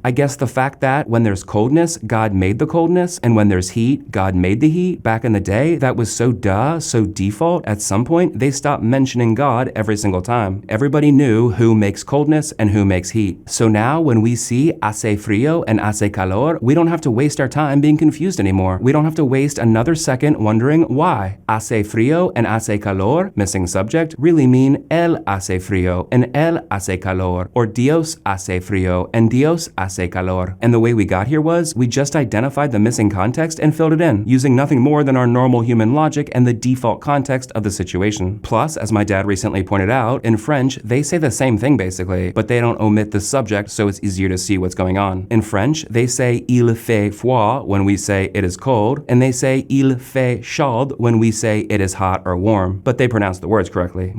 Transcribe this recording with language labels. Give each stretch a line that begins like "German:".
English: I guess the fact that when there's coldness, God made the coldness, and when there's heat, God made the heat, back in the day, that was so so default, at some point, they stopped mentioning God every single time. Everybody knew who makes coldness and who makes heat. So now when we see
Spanish: hace frío
English: and
Spanish: hace calor,
English: we don't have to waste our time being confused anymore. We don't have to waste another second wondering why.
Spanish: Hace frío and hace calor,
English: missing subject, really mean
Spanish: él hace frío and él hace calor, or Dios hace frío and Dios hace calor.
English: And the way we got here was, we just identified the missing context and filled it in, using nothing more than our normal human logic and the default context of the situation. Plus, as my dad recently pointed out, in French, they say the same thing basically, but they don't omit the subject so it's easier to see what's going on. In French, they say
French: il fait froid
English: when we say it is cold, and they say
French: il fait chaud
English: when we say it is hot or warm, but they pronounce the words correctly.